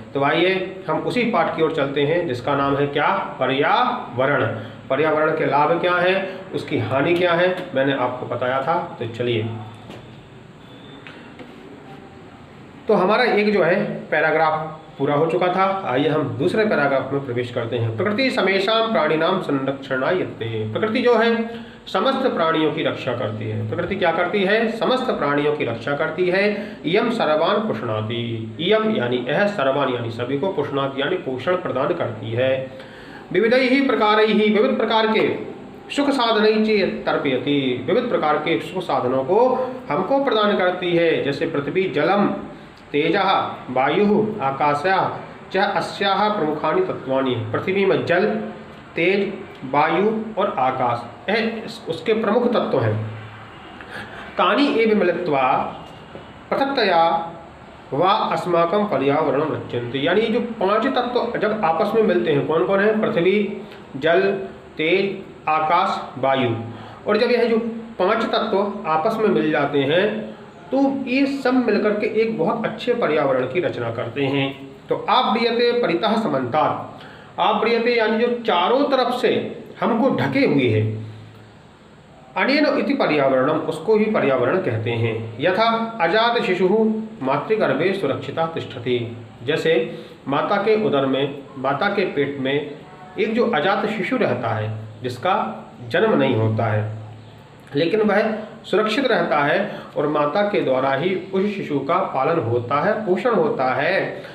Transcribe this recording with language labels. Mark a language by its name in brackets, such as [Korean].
[Hindi] तो आइए हम उसी पाठ की ओर चलते हैं जिसका नाम है क्या? पर्यावरण। पर्यावरण के लाभ क्या है, उसकी हानि क्या है, मैंने आपको बताया था। तो चलिए, तो हमारा एक जो है पैराग्राफ पूरा हो चुका था। आइए हम दूसरे पैराग्राफ में प्रवेश करते हैं। [Sanskrit] प्रकृति समेषां प्राणिनां संरक्षणायते। [Hindi] प्रकृति जो है समस्त प्राणियों की रक्षा करती है। प्रकृति क्या करती है? समस्त प्राणियों की रक्षा करती है। [Sanskrit] इयं सर्वान् पुष्णाति। [Hindi] इयं यानी यह, सर्वान् यानी सभी को, पुष्णाति यानी पोषण प्रदान करती है। [Sanskrit] विविधैः प्रकारैः, [Hindi] विविध प्रकार के सुख साधन [Sanskrit] तर्पयति। [Hindi] विविध प्रकार के सुख साधनों को हमको प्रदान करती है। [Sanskrit] जैसे पृथ्वी, जलम, तेजः, वायु, आकाशः च अस्याः प्रमुखानि तत्वानि। [Hindi] पृथ्वी में जल, तेज, वायु और आकाश यह उसके प्रमुख तत्व हैं। [Sanskrit] तानि एव मिलित्वा पृथक्तया वा अस्माकं पर्यावरणं रचयन्ति। [Hindi] यानी जो पांच तत्व जब आपस में मिलते हैं, कौन कौन है? पृथ्वी, जल, तेज, आकाश, वायु। और जब यह जो पांच तत्व आपस में मिल जाते हैं तो ये सब मिलकर के एक बहुत अच्छे पर्यावरण की रचना करते हैं। [Sanskrit] तो आवृयते परितः समन्तात्। [Hindi] आवृयते यानी जो चारों तरफ से हमको ढके हुए है। [Sanskrit] अनेन इति पर्यावरणम, [Hindi] उसको ही पर्यावरण कहते हैं। [Sanskrit] यथा अजात शिशु मातृगर्भे सुरक्षिता तिष्ठति। [Hindi] जैसे माता के उदर में, माता के पेट में एक जो अजात शिशु रहता है जिसका जन्म नहीं होता है, लेकिन वह सुरक्षित रहता है और माता के द्वारा ही उस शिशु का पालन होता है, पोषण होता है।